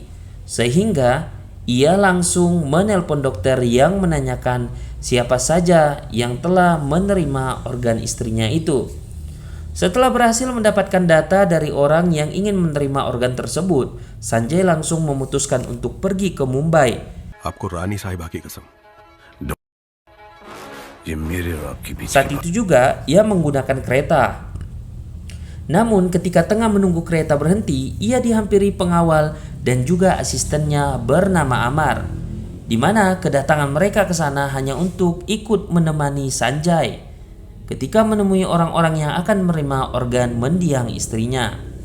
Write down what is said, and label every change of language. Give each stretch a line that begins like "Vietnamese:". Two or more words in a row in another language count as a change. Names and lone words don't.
Indonesian: Sehingga ia langsung menelpon dokter yang menanyakan siapa saja yang telah menerima organ istrinya itu. Setelah berhasil mendapatkan data dari orang yang ingin menerima organ tersebut, Sanjay langsung memutuskan untuk pergi ke Mumbai.
Hindi: आपको रानी साहिबा की कसम ये मेरे और आपके बीच
Indonesian: Saat itu juga ia menggunakan kereta. Namun ketika tengah menunggu kereta berhenti, ia dihampiri pengawal dan juga asistennya bernama Amar, di mana kedatangan mereka ke sana hanya untuk ikut menemani Sanjay ketika menemui orang-orang yang akan menerima organ mendiang istrinya.